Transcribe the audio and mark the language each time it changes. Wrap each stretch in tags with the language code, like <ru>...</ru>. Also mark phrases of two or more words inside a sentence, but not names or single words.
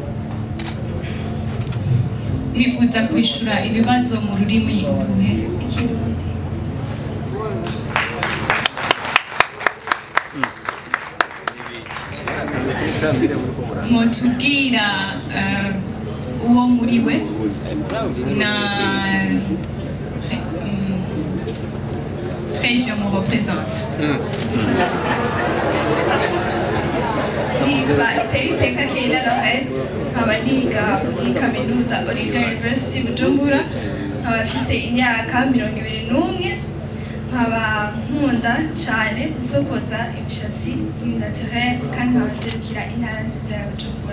<rn>Mwifuza kwishura ibibazo mu rurimi uruhe? Ikirundi. Mwotubwira uwo muriwe na</rn> <fr>région me représente.</fr> <rn>Nitwa Iteriteka Keila Lorette, nkaba niga muri kaminuza Olivier University Bujumbura, nkaba mfise imyaka 21, nkaba nkunda cyane gusokoza imishatsi naturel kandi nkaba nserukira intara nziza ya Bujumbura.</rn>